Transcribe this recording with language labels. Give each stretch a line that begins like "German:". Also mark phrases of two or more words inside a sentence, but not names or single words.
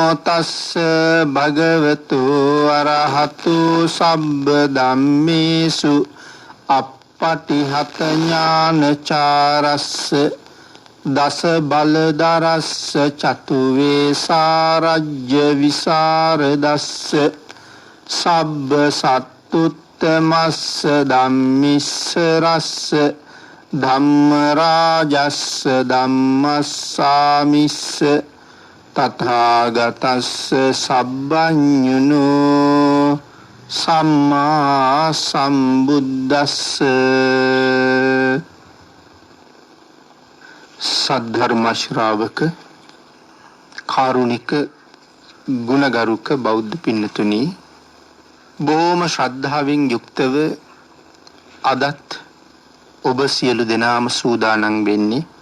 Pali: තස්ස භගවතු අරහතු සබ්බ ධම්මේසු අප්පටිහත ඥානචාරස්ස දස බලධරස්ස චතු වේසාරජ්‍ය විසරදස්ස සබ්බ සත්තුත්තමස්ස ධම්මිස්ස රස්ස ධම්ම රාජස්ස ධම්මස්සාමිස්ස තථාගතස්ස සබ්බඤුනු සම්මා සම්බුද්දස්ස
Sinhala: සද්ධර්ම ශ්‍රාවක කාරුණික ගුණගරුක බෞද්ධ පින්නතුනි බොහොම ශ්‍රද්ධාවෙන් යුක්තව අදත් ඔබ සියලු දෙනාම සූදානම් වෙන්නේ